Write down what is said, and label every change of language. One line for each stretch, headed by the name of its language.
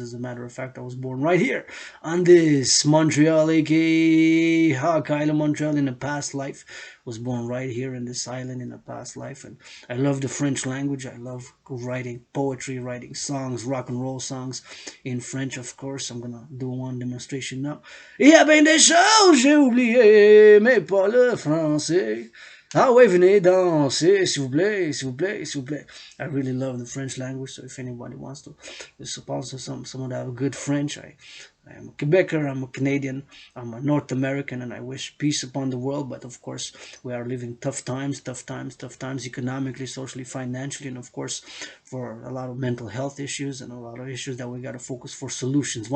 English: As a matter of fact, I was born right here on this Montreal, aka Hawk Island, Montreal, in a past life. Was born right here in this island in a past life. And I love the French language. I love writing poetry, writing songs, rock and roll songs in French, of course. I'm gonna do one demonstration now.
French: Il y a bien des choses j'ai oublié, mais pas le français. Ah ouais, venez danser, s'il vous plaît, s'il vous plaît, s'il vous plaît.
English: I really love the French language, so if anybody wants to sponsor someone that have good French, I am a Quebecer, I'm a Canadian, I'm a North American, and I wish peace upon the world. But of course, we are living tough times, economically, socially, financially, and of course, for a lot of mental health issues and a lot of issues that we got to focus for solutions.